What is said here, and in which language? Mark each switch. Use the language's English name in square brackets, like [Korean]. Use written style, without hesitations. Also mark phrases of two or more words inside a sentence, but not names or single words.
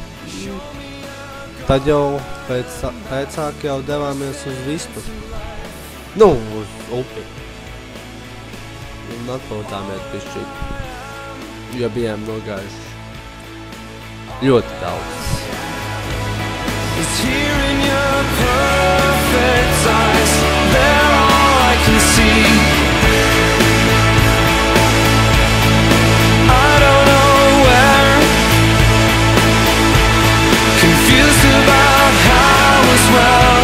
[Latvian] Tad jau pēcāk jau devāmies uz Vistu. Nu, uz upi. un atpūtāmies bišķīt, jo bijām nogājuši ļoti daudz. [English] It's here in your perfect eyes, they're all I can see. I don't know where, confused about how as well.